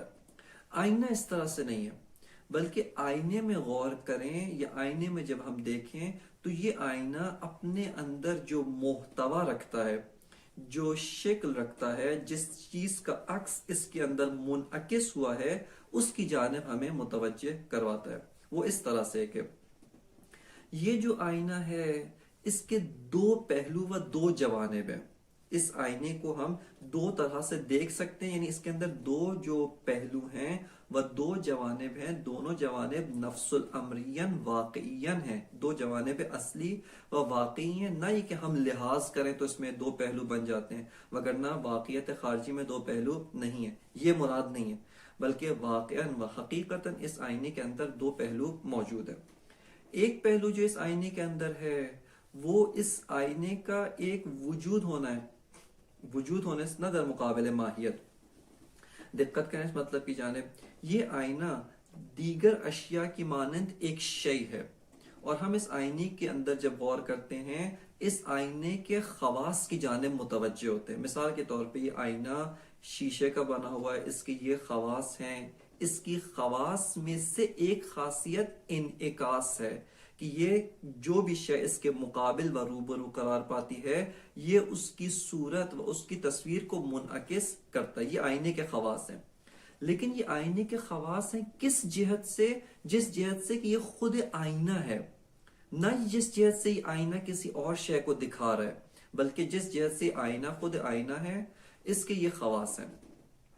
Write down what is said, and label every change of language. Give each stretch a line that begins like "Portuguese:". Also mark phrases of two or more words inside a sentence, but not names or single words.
Urdu: آئینہ اس طرح سے نہیں ہے، بلکہ آئینے میں غور کریں یا آئینے میں جب ہم دیکھیں تو یہ آئینہ اپنے اندر جو محتوا رکھتا ہے، جو شکل رکھتا ہے، جس چیز کا عکس اس کے اندر منعکس ہوا ہے، اس کی جانب ہمیں متوجہ کرواتا ہے۔ وہ اس طرح سے کہ یہ جو آئینہ ہے اس کے دو پہلو و دو جوانب ہیں۔ اس آئینے کو ہم دو طرح سے دیکھ سکتے ہیں، یعنی اس کے اندر دو جو پہلو ہیں وہ دو جوانب ہیں، دونوں جوانب نفس الامرین واقعین ہیں، دو جوانب اصلی و واقعی ہیں، نہ یہ کہ ہم لحاظ کریں تو اس میں دو پہلو بن جاتے ہیں، وگرنہ واقعیت خارجی میں دو پہلو نہیں ہیں، یہ مراد نہیں ہے، بلکہ واقعاً و حقیقتاً اس آئینے کے اندر دو پہلو موجود ہیں۔ ایک پہلو جو اس آئینے کے اندر ہے وہ اس آئینے کا ایک وجود ہونا ہے، وجود ہونے سے نہ در مقابل ماہیت۔ دقت کریں اس مطلب کی جانب، یہ آئینہ دیگر اشیاء کی مانند ایک شے ہے، اور ہم اس آئینے کے اندر جب غور کرتے ہیں اس آئینے کے خواص کی جانب متوجہ ہوتے ہیں۔ مثال کے طور پہ یہ آئینہ شیشے کا بنا ہوا ہے، اس کے یہ خواص ہیں، اس کی خواص میں سے ایک خاصیت انعکاس ہے کہ یہ جو بھی شے اس کے مقابل و روبرو قرار پاتی ہے یہ اس کی صورت و اس کی تصویر کو منعکس کرتا ہے۔ یہ آئینے کے خواص ہیں، لیکن یہ آئینے کے خواص ہیں کس جہت سے؟ جس جہت سے کہ یہ خود آئینہ ہے، نہ جس جہت سے یہ آئینہ کسی اور شے کو دکھا رہا ہے، بلکہ جس جہت سے آئینہ خود آئینہ ہے، اس کے یہ خواص ہیں۔